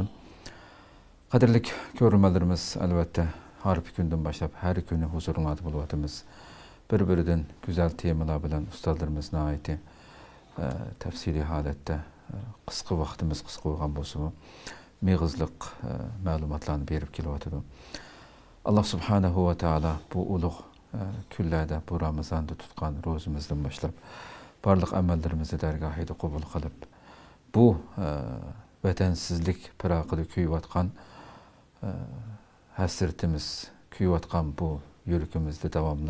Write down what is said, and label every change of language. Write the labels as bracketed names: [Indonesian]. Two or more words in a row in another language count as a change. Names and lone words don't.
[Uzbek] Qadrli ko'ruvchilarimiz, albatta har bir kundan boshlab har kuni huzuringizda bo'layotimiz. Bir-biridan go'zal temalar bilan ustozlarimizning ayti tafsiliy holatda qisqa vaqtimiz qisqa bo'lgan bo'lsa-mu, meg'izliq ma'lumotlarni berib kelyotdi. Allah [Arabic] سبحانه وتعالى [Uzbek] bu ulug' kunlarda bu Ramazonda tutgan ro'zimizdan boshlab barliq amallarimizni dargohida qabul qilib, bu vatansizlik pirog'ida kuyayotgan hasratimiz, kuyayotgan bu yuragimizda davomli.